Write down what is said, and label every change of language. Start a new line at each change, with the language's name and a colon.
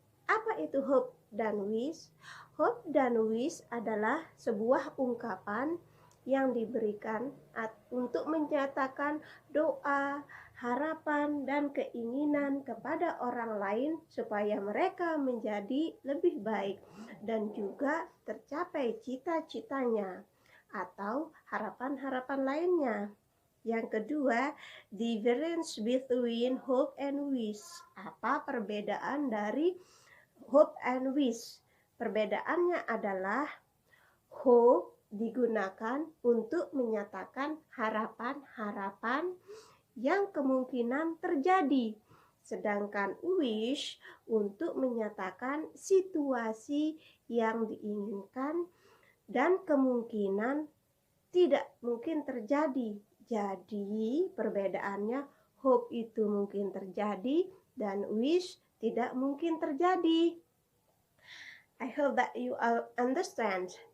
Indonesian: Apa itu hope dan wish? Hope dan wish adalah sebuah ungkapan yang diberikan untuk menyatakan doa, harapan, dan keinginan kepada orang lain supaya mereka menjadi lebih baik dan juga tercapai cita-citanya atau harapan-harapan lainnya. Yang kedua,
English: difference between hope and wish.
Indonesian: Apa perbedaan dari hope and wish? Perbedaannya adalah hope digunakan untuk menyatakan harapan-harapan yang kemungkinan terjadi, sedangkan wish untuk menyatakan situasi yang diinginkan dan kemungkinan tidak mungkin terjadi. Jadi perbedaannya, hope itu mungkin terjadi dan wish tidak mungkin terjadi.
English: I hope that you all understand.